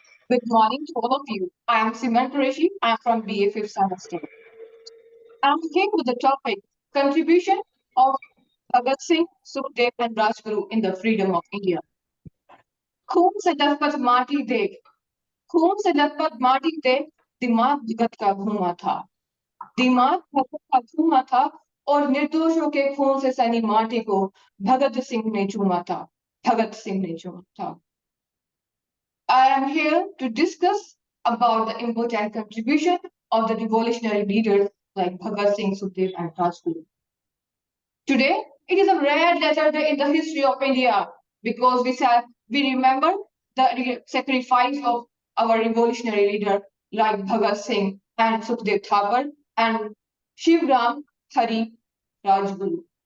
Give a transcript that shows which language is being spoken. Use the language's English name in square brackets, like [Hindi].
[English] Good morning to all of you. I am Simran Qureshi. I am from BA 5th semester. I am here with the topic contribution of Bhagat Singh, Sukhdev and Rajguru in the freedom of India. [Hindi] खून से लथपथ माटी देख, खून से लथपथ माटी देख, दिमाग भगत का घूमा था, दिमाग भगत का घूमा था, और निर्दोषों के खून से सनी माटी को भगत सिंह ने चूमा था, भगत सिंह ने चूमा था। [English] I am here to discuss about the important contribution of the revolutionary leaders like Bhagat Singh, Sukhdev and Rajguru. Today, it is a rare letter day in the history of India because we remember the sacrifice of our revolutionary leader like Bhagat Singh and Sukhdev Thapar and Shivram Hari Rajguru.